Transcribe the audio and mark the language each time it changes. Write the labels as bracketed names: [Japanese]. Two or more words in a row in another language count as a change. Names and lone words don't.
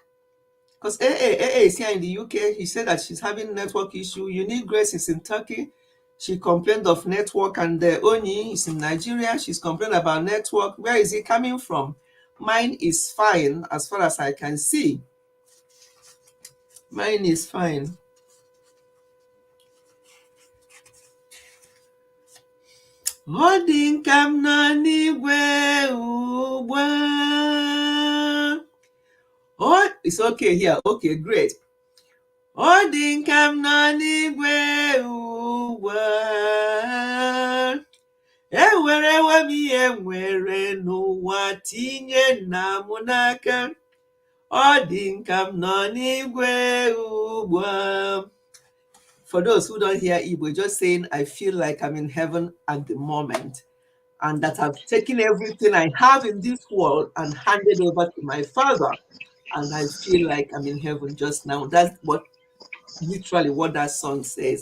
[English] Because AA is here in the UK. He said that she's having network issue. Unique Grace is in Turkey. She complained of network, and the Oni is in Nigeria. She's complaining about network. Where is it coming from? Mine is fine as far as I can see. Mine is fine. [Igbo] Ọ dị nka m nọ n'igwe ugbu a. [English] Oh, it's okay here. Okay, great. [Igbo] Ọ dị nka m nọ n'igwe ugbu a. Ewerewo m ihe nwere n'ụwa tinye nna m n'aka. Ọ dị nka m nọ n'igwe ugbu a. [English] For those who don't hear Igbo, just saying, I feel like I'm in heaven at the moment, and that I've taken everything I have in this world and handed over to my Father, and I feel like I'm in heaven just now. That's literally what that song says.